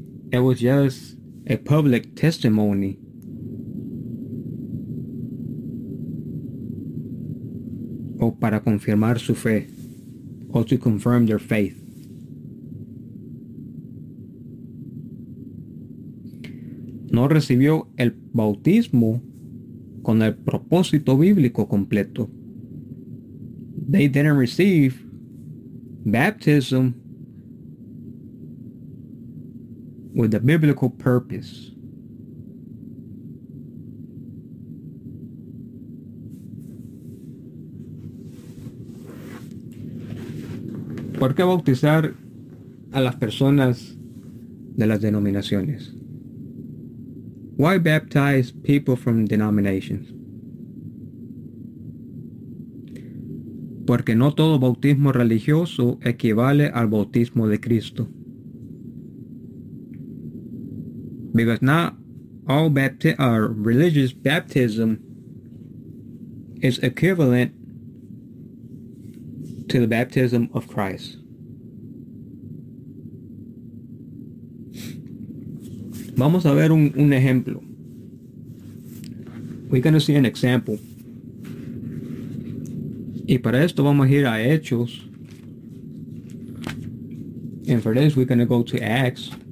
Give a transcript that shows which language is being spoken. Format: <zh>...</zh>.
<en>It was just a public testimony.</en> <es>O para confirmar su fe.</es> <en>Or to confirm their faith.</en> <es>No recibió el bautismo con el propósito bíblico completo.</es> <en>They didn't receive baptism with a biblical purpose.</en> <es>¿Por qué bautizar a las personas de las denominaciones?</es> <en>Why baptize people from denominations?</en> <es>Porque no todo bautismo religioso equivale al bautismo de Cristo.</es> <en>Because not all religious baptism is equivalent to the baptism of Christ.</en> <es>Vamos a ver un ejemplo.</es> <en>We're going to see an example.</en> <es>Y para esto vamos a ir a Hechos.</es> <en>And for this we're going to go to Acts.</en>